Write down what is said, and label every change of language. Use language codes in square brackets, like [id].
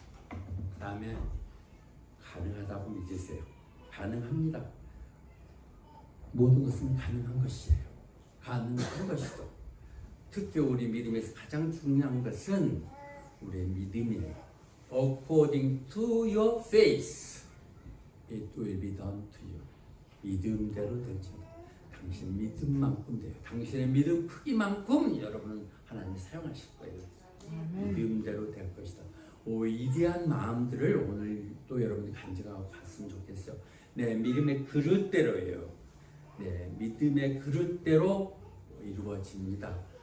[ko] 그 다음에 가능하다고 믿으세요. 가능합니다. 모든 것은 가능한 것이에요. 가능한 것이죠. 특히 우리 믿음에서 가장 중요한 것은 우리의 믿음이에요. [en] According to your faith, it will be done to you. [ko] 믿음대로 되죠. 당신 믿음만큼 돼요. 당신의 믿음 크기만큼 여러분은 하나님이 사용하실 거예요. 믿음대로 될 것이다. 위대한 마음들을 오늘 또 여러분이 간직하고 갔으면 좋겠어요. 내 믿음의 그릇대로예요. 네, 믿음의 그릇대로 이루어집니다.